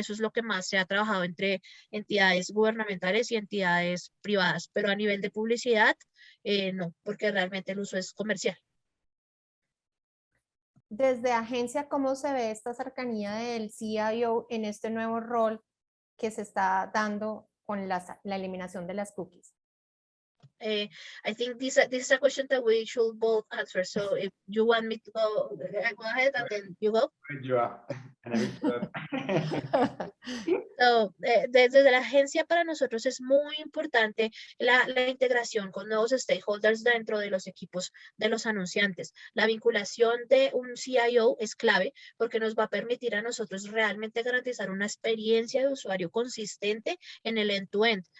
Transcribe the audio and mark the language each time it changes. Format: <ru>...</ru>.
<es>Eso es lo que más se ha trabajado entre entidades gubernamentales y entidades privadas, pero a nivel de publicidad, no, porque realmente el uso es comercial. Desde agencia, ¿cómo se ve esta cercanía del CIO en este nuevo rol que se está dando con la eliminación de las cookies?</es> <en>I think this is a question that we should both answer. So if you want me to go, I go ahead and then you go. Joa. And I will,</en> <es>So, desde la agencia para nosotros es muy importante la integración con nuevos stakeholders dentro de los equipos de los anunciantes. La vinculación de un CIO es clave porque nos va a permitir a nosotros realmente garantizar una experiencia de usuario consistente en el end-to-end.</es>